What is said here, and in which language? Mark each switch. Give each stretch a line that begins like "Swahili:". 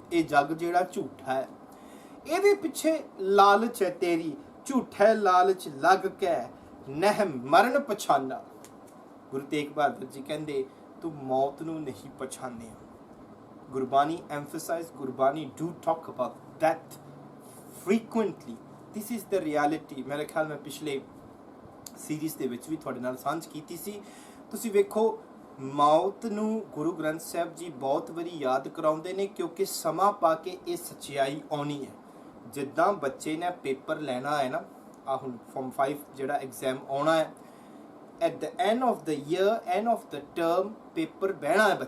Punjabi: ਇਹ ਜੱਗ ਜਿਹੜਾ ਝੂਠਾ ਹੈ ਇਹਦੇ ਪਿੱਛੇ ਲਾਲਚ ਹੈ ਤੇਰੀ। ਝੂਠੇ ਲਾਲਚ ਲੱਗ ਕੇ ਨਹਿ ਮਰਨ ਪਛਾਨਾ। ਗੁਰੂ ਤੇਗ ਬਹਾਦਰ ਜੀ ਕਹਿੰਦੇ ਤੂੰ ਮੌਤ ਨੂੰ ਨਹੀਂ ਪਛਾਣਿਆ।
English: Gurbani emphasize, Gurbani do talk about death frequently। this is the reality।
Punjabi: ਮੇਰੇ ਖਿਆਲ ਮੈਂ ਪਿਛਲੇ ਸੀਰੀਜ਼ ਦੇ ਵਿੱਚ ਵੀ ਤੁਹਾਡੇ ਨਾਲ ਸਾਂਝ ਕੀਤੀ ਸੀ। ਤੁਸੀਂ ਵੇਖੋ ਮੌਤ ਨੂੰ ਗੁਰੂ ਗ੍ਰੰਥ ਸਾਹਿਬ ਜੀ ਬਹੁਤ ਵਾਰੀ ਯਾਦ ਕਰਾਉਂਦੇ ਨੇ, ਕਿਉਂਕਿ ਸਮਾਂ ਪਾ ਕੇ ਇਹ ਸੱਚਾਈ ਆਉਣੀ ਹੈ। ਜਿੱਦਾਂ ਬੱਚੇ ਨੇ ਪੇਪਰ ਲੈਣਾ ਹੈ ਨਾ, ਆ ਹੁਣ ਫਾਰਮ 5 ਜਿਹੜਾ ਐਗਜ਼ਾਮ ਆਉਣਾ ਹੈ,
English: at the end of the year, end of the term
Punjabi: paper ਬਹਿਣਾ ਹੈ।